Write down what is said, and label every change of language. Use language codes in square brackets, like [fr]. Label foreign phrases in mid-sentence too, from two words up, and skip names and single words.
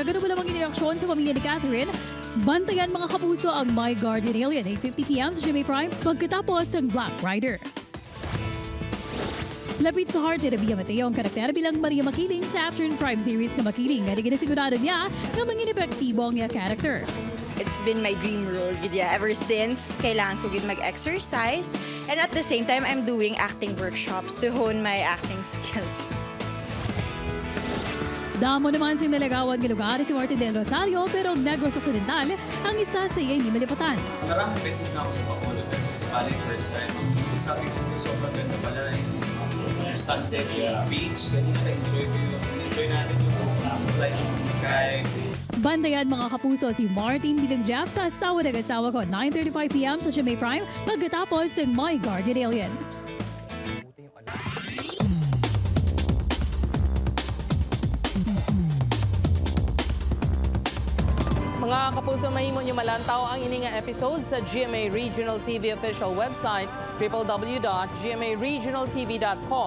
[tl] Kagano ba namang interaksyon sa pamilya ni Catherine? Bantayan mga kapuso ang My Guardian Alien 8:50 p.m. sa GMA Prime pagkatapos ng Black Rider. Lapit sa heart ni Rabia Mateo ang karakter bilang Maria Makiling sa Afternoon Prime series na Makiling na ginasigurado niya na maging epektibo ang niya character. [en] It's been my dream role ever since [tl] kailangan ko mag-exercise [en] and at the same time I'm doing acting workshops to hone my acting skills. [hil] Damo naman sing nalagawan ng lugar si Martin Del Rosario pero Negros Occidental ang isa sa iya hindi malipatan. [tl] Maraming beses na ako sa Bacolod pero sa balik [en] first time. [tl] Sasabi ko sobrang ganda pala sunset, yung beach, kanina na-enjoy ko yun. Enjoy natin yung like kay. Bantayan mga kapuso si Martin bilang Jeff sa Asawa ng Asawa Ko 9:35 p.m. sa GMA Prime pagkatapos ng My Guardian Alien. [hil] Mga kapuso, mahimo nyo malantaw ang ininga episodes sa GMA Regional TV official website www.gmaregionaltv.com.